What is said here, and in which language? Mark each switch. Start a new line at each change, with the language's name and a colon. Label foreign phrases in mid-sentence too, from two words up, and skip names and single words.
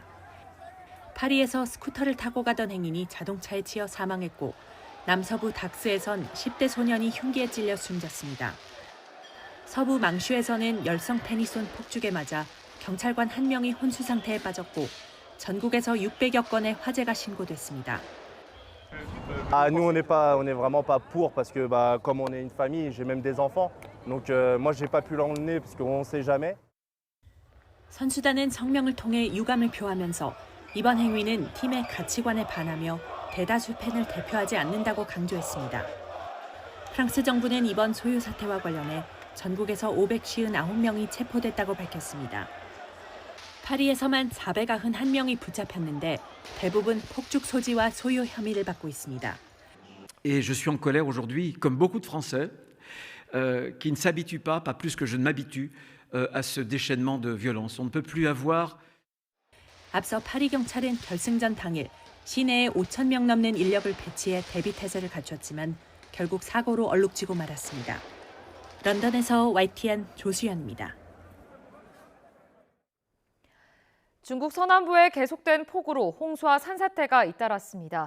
Korean: 파리에서 스쿠터를 타고 가던 행인이 자동차에 치여 사망했고 남서부 닥스에선 10대 소년이 흉기에 찔려 숨졌습니다. 서부 망슈에서는 열성 테니 쏜 폭죽에 맞아 경찰관 1명이 혼수 상태에 빠졌고 전국에서 600여 건의 화재가 신고됐습니다.
French: Nous on est vraiment pas pour parce que comme on est une famille, j'ai même des enfants. Donc moi j'ai pas pu l'emmener parce qu'on sait jamais.
Korean: 선수단은 성명을 통해 유감을 표하면서 이번 행위는 팀의 가치관에 반하며 대다수 팬을 대표하지 않는다고 강조했습니다. 프랑스 정부는 이번 소요 사태와 관련해 전국에서 559명이 체포됐다고 밝혔습니다. 파리에서만 491명이 붙잡혔는데 대부분 폭죽 소지와 소요 혐의를 받고 있습니다.
French: Et je suis en colère aujourd'hui, comme beaucoup de Français, qui ne s'habituent pas plus que je ne m'habitue, à ce déchaînement de violence. On ne peut plus avoir.
Korean: 앞서 파리 경찰은 결승전 당일 시내에 5,000명 넘는 인력을 배치해 대비 태세를 갖췄지만 결국 사고로 얼룩지고 말았습니다. 런던에서 YTN 조수연입니다. 중국 서남부에 계속된 폭우로 홍수와 산사태가 잇따랐습니다.